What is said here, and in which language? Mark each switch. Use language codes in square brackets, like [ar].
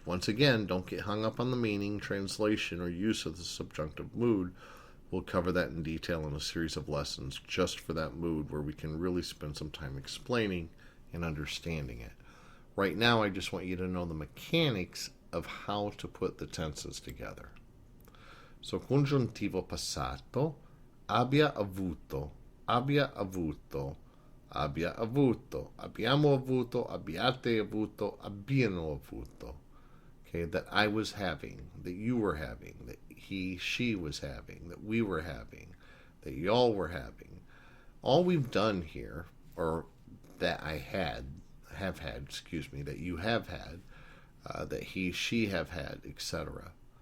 [en] Once again, don't get hung up on the meaning, translation, or use of the subjunctive mood. We'll cover that in detail in a series of lessons just for that mood where we can really spend some time explaining and understanding it. Right now, I just want you to know the mechanics of how to put the tenses together. [it] So, congiuntivo passato, abbia avuto, abbia avuto, abbia avuto, abbiamo avuto, abbiate avuto, abbiano avuto. [en] Okay, that I was having, that you were having, that he, she was having, that we were having, that y'all were having. All we've done here, or that I have had, that you have had, that he, she have had, etc.